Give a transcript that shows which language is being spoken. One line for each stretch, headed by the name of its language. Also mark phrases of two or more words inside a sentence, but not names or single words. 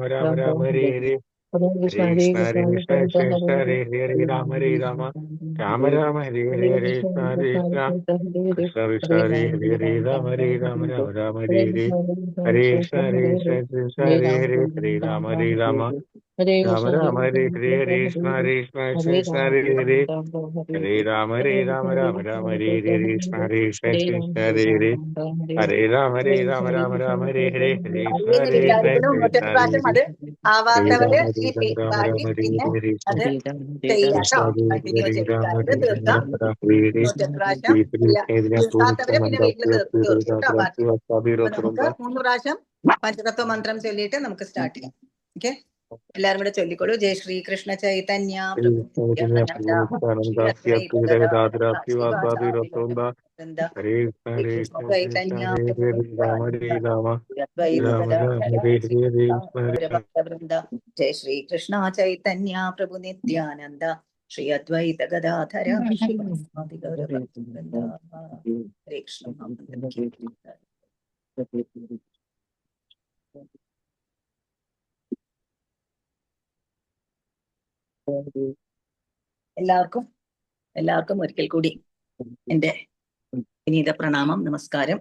Sanskrit: Rama Rama Hare Hare Hare Krishna Hare Krishna Krishna Hare Hare Hare Rama Hare Rama Rama Rama Hare Hare Hare Krishna Hare Krishna Krishna Krishna Hare Hare Hare Rama Hare Rama Rama Rama Hare Hare Hare Krishna Hare Krishna Krishna Hare Hare Hare Rama Hare Rama Rama Rama Hare Hare Hare Krishna Hare Krishna Krishna Hare Hare Hare Rama Hare Rama Rama Rama Hare Hare Krishna Hare Krishna Krishna Hare Hare Hare Rama Hare Rama Rama Rama Hare Hare Hare Krishna
Malayalam: അറിയെന്ന്
Sanskrit: Hare Krishna
Malayalam: വിചാരിക്കുന്നു.
Sanskrit: Krishna
Malayalam: നൂറ്റെട്ട്
Sanskrit: Hare
Malayalam: പ്രാവശ്യം
Sanskrit: Hare
Malayalam: അത്
Sanskrit: Hare
Malayalam: ആവാത്തവര്
Sanskrit: Rama
Malayalam: ഈ
Sanskrit: Hare Rama Rama
Malayalam: ബാക്കി
Sanskrit: Rama Hare
Malayalam: പിന്നെ
Sanskrit: Hare Krishna
Malayalam: അത് ചെയ്യാട്ടോ,
Sanskrit: Krishna Hare
Malayalam: കണ്ടിന്യൂ
Sanskrit: Hare
Malayalam: ചെയ്യിക്കാം.
Sanskrit: Rama
Malayalam: ഇത്
Sanskrit: Hare Rama
Malayalam: തീർക്കാം.
Sanskrit: Rama Rama Hare Hare
Malayalam: 108 പ്രാവശ്യം
Sanskrit: Hare Hare
Malayalam: ഇല്ല,
Sanskrit: Krishna
Malayalam: തീർക്കാത്തവരെ പിന്നെ വീട്ടിൽ Mandasya തീർത്തു
Sanskrit: Hare
Malayalam: കേട്ടോ ബാക്കി.
Sanskrit: Rama
Malayalam: അപ്പൊ നമുക്ക്
Sanskrit: Rama
Malayalam: 3 പ്രാവശ്യം പഞ്ചതത്വ മന്ത്രം ചൊല്ലിയിട്ട് നമുക്ക് സ്റ്റാർട്ട് ചെയ്യാം. ഓക്കെ, എല്ലാരും കൂടെ ചൊല്ലിക്കോളൂ.
Sanskrit: ജയ ശ്രീ കൃഷ്ണ ചൈതന്യ പ്രഭു നിത്യാനന്ദ ശ്രീ അദ്വൈത ഗദാധര ശ്രീവാസാദി ഗൗരഭക്തവൃന്ദ. Hare ശ്രീ കൃഷ്ണ Krishna ചൈതന്യ പ്രഭു Hare Rama ശ്രീ അദ്വൈത Rama ഗദാധര Hare Hare ഗൗരഭക്തവൃന്ദ. ജയ ശ്രീ കൃഷ്ണ ചൈതന്യ പ്രഭു നിത്യാനന്ദ ശ്രീ അദ്വൈത ഗദാധര ശ്രീവാസാദി ഗൗരഭക്തവൃന്ദ. ഹരേ കൃഷ്ണ.
Malayalam: എല്ലാവർക്കും ഒരിക്കൽ കൂടി എന്റെ വിനീത പ്രണാമം, നമസ്കാരം.